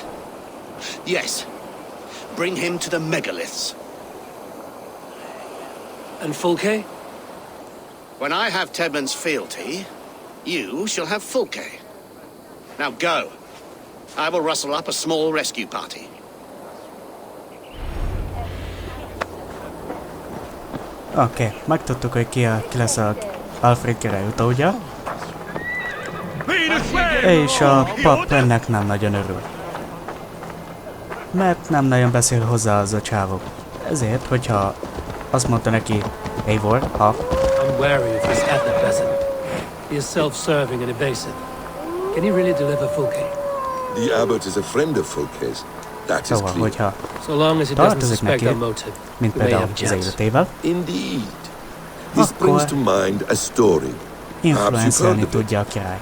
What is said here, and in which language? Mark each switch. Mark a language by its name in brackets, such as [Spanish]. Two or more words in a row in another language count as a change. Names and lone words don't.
[English] Yes. Bring him to the megaliths. And Fulke? When I have Tedmund's fealty, you shall have Fulke. Now go. I will rustle up a small rescue party. [Hungarian] Oké, megtudtuk, hogy ki lesz a Alfred király utódja. És a pap ennek nem nagyon örül. Mert nem nagyon beszél hozzá az a csávok. Ezért, hogyha azt mondta neki, Eivor, ha... [English] I'm wary of his abbot, Basim. He is self-serving and evasive. Can he really deliver Fulke? The abbot is a friend of Fulke's. That is [Hungarian] Szóval, [English] clear. [Hungarian] hogyha [English] So long as he doesn't [Hungarian] tartozik [English] suspect [Hungarian] neki, [English] our motive, [Hungarian] mint [English] we may [Hungarian] például [English] have a [Hungarian] az [English] chance. [Hungarian] életével, [English] Indeed. This brings to mind a story. Perhaps you've heard [Hungarian] influencelni [English] of it. [Hungarian] tudja a király.